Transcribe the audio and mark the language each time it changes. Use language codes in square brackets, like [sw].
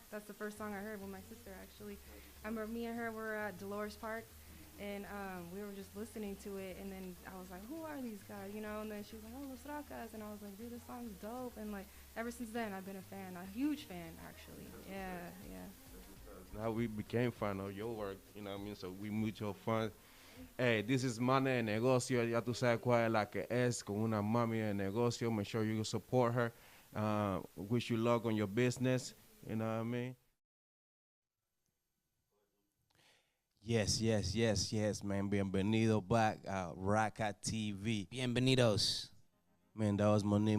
[en] That's the first song I heard with my sister, actually. I remember me and her were at Dolores Park, and we were just listening to it, and then I was like, who are these guys, you know? And then she was like, oh, Los Rakas, and I was like, dude, this song's dope. And like ever since then, I've been a fan, a huge fan, actually. Yeah. Now we became fan of your work, you know what I mean? So we mutual fun. Hey, this is Mana de Negocio. [es] Ya tú sabes cuál es la que es, con una mami de negocio. [en] Make sure you support her. Wish you luck on your business, you know what I mean? Yes, man. Bienvenido back, Raka TV. [es] Bienvenidos. [en] Man, that was Monique.